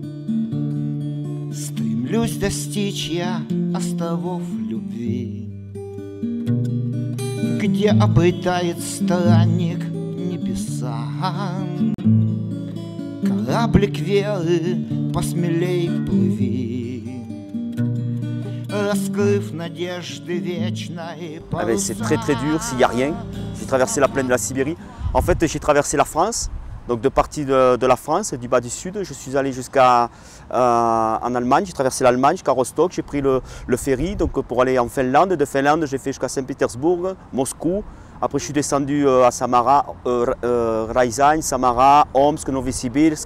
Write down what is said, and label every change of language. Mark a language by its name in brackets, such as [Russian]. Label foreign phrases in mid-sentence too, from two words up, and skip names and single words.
[Russian] Стремлюсь достичь я островов любви, где обретает странник небеса. Кораблик веры посмелей плыви, раскрыв надежды вечной паруса. [French] C'est très dur s'il n'y a rien. J'ai traversé la plaine de la Sibérie. En fait, j'ai traversé la France. Donc de partie de la France, du bas du sud, je suis allé jusqu'à en Allemagne, j'ai traversé l'Allemagne jusqu'à Rostock, j'ai pris le ferry donc pour aller en Finlande. De Finlande, j'ai fait jusqu'à Saint-Pétersbourg, Moscou. Après, je suis descendu à Samara, Ryazan, Samara, Omsk, Novosibirsk.